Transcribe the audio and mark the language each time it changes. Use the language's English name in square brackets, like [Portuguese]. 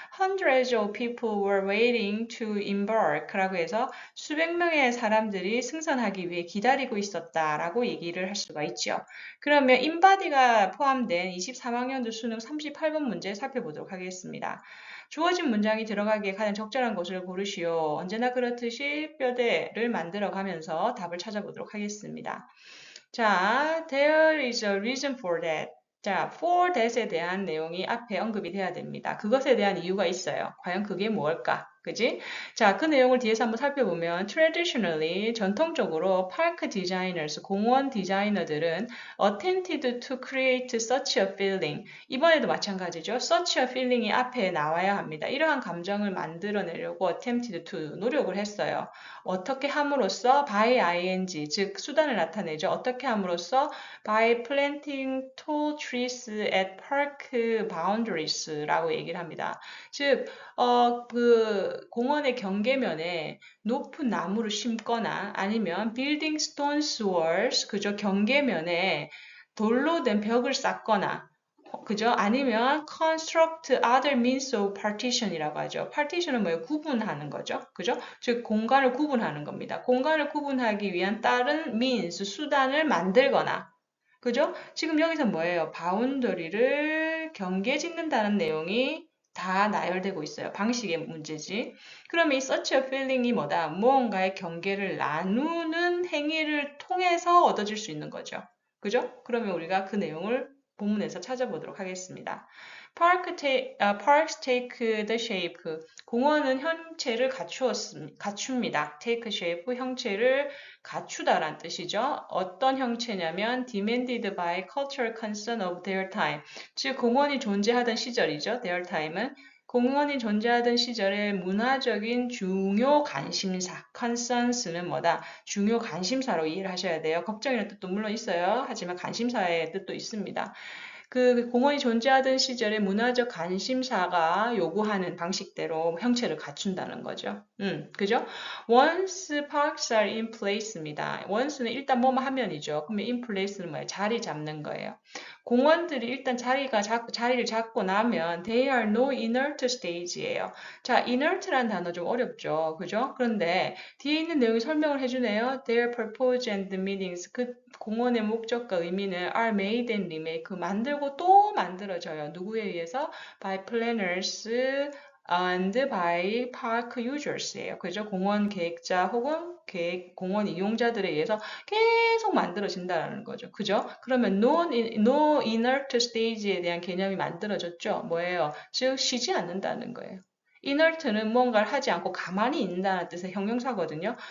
[English] Hundreds of people were waiting to embark [Korean] 라고 해서 수백 명의 사람들이 승선하기 위해 기다리고 있었다라고 얘기를 할 수가 있죠. 그러면 인바디가 포함된 23학년도 수능 38번 문제 살펴보도록 하겠습니다. 주어진 문장이 들어가기에 가장 적절한 것을 고르시오. 언제나 그렇듯이 뼈대를 만들어 가면서 답을 찾아보도록 하겠습니다. 자, [English] there is a reason for that. [Korean] 자, for that에 대한 내용이 앞에 언급이 돼야 됩니다. 그것에 대한 이유가 있어요. 과연 그게 뭘까? 그지? 자, 그 내용을 뒤에서 한번 살펴보면 traditionally, 전통적으로 [English] park designers, [Korean] 공원 디자이너들은 [English] attempted to create such a feeling. [Korean] 이번에도 마찬가지죠. [English] such a feeling [Korean] 이 앞에 나와야 합니다. 이러한 감정을 만들어내려고 [English] attempted to [Korean] 노력을 했어요. 어떻게 함으로써 by ing, 즉 수단을 나타내죠. 어떻게 함으로써 [English] by planting tall trees at park boundaries [Korean] 라고 얘기를 합니다. 즉, 그 공원의 경계면에 높은 나무를 심거나 아니면 [English] building stone walls, [Korean] 그죠? 경계면에 돌로 된 벽을 쌓거나 그죠? 아니면 [English] construct other means of partition이라고 하죠. [Korean] partition은 뭐예요? 구분하는 거죠. 그죠? 즉 공간을 구분하는 겁니다. 공간을 구분하기 위한 다른 means, 수단을 만들거나 그죠? 지금 여기서 뭐예요? 바운더리를 경계 짓는다는 내용이 다 나열되고 있어요. 방식의 문제지. 그러면 이 [English] such a feeling [Korean] 이 뭐다? 무언가의 경계를 나누는 행위를 통해서 얻어질 수 있는 거죠. 그죠? 그러면 우리가 그 내용을 본문에서 찾아보도록 하겠습니다. [English] Parks take the shape. [Korean] 공원은 형체를 갖춥니다. [English] take shape, [Korean] 형체를 갖추다란 뜻이죠. 어떤 형체냐면 [English] demanded by cultural concern of their time. [Korean] 즉 공원이 존재하던 시절이죠. their time은 공원이 존재하던 시절의 문화적인 중요 관심사, concerns는 뭐다? 중요 관심사로 이해를 하셔야 돼요. 걱정이라는 뜻도 물론 있어요. 하지만 관심사의 뜻도 있습니다. 그 공원이 존재하던 시절의 문화적 관심사가 요구하는 방식대로 형체를 갖춘다는 거죠. 그죠? [English] Once parks are in place입니다. [Korean] once는 일단 뭐뭐 하면이죠. 그러면 in place는 뭐예요? 자리 잡는 거예요. 공원들이 일단 자리를 잡고 나면 [English] they are no inert stage [Korean] 예요. 자, inert라는 단어 좀 어렵죠. 그죠? 그런데 뒤에 있는 내용이 설명을 해주네요. [English] Their purpose and meanings. [Korean] 그 공원의 목적과 의미는 [English] are made and remake. [Korean] 만들고 또 만들어져요. 누구에 의해서? [English] By planners and by park users예요. [Korean] 그죠? 공원 계획자 혹은 공원 이용자들에 의해서 계속 만들어진다는 거죠. 그죠? 그러면 [English] no inert stage [Korean] 에 대한 개념이 만들어졌죠. 뭐예요? 즉 쉬지 않는다는 거예요. inert는 뭔가를 하지 않고 가만히 있는다는 뜻의 형용사거든요.